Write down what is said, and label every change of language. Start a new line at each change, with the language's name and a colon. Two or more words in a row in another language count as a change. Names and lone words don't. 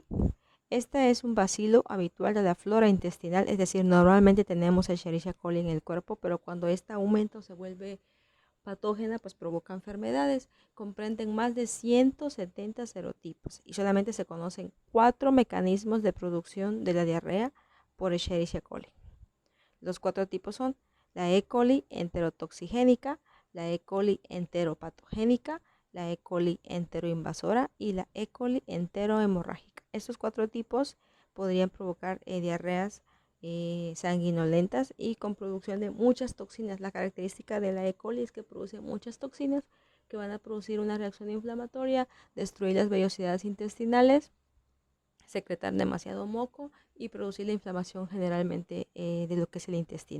Spanish: Esta es un bacilo habitual de la flora intestinal, es decir, normalmente tenemos Escherichia coli en el cuerpo, pero cuando esta aumenta o se vuelve patógena, pues provoca enfermedades. Comprenden más de 170 serotipos y solamente se conocen 4 mecanismos de producción de la diarrea por Escherichia coli. Los 4 tipos son la E. coli enterotoxigénica, la E. coli enteropatogénica, la E. coli enteroinvasora y la E. coli enterohemorrágica. Estos 4 tipos podrían provocar diarreas sanguinolentas y con producción de muchas toxinas. La característica de la E. coli es que produce muchas toxinas que van a producir una reacción inflamatoria, destruir las vellosidades intestinales, secretar demasiado moco y producir la inflamación generalmente de lo que es el intestino.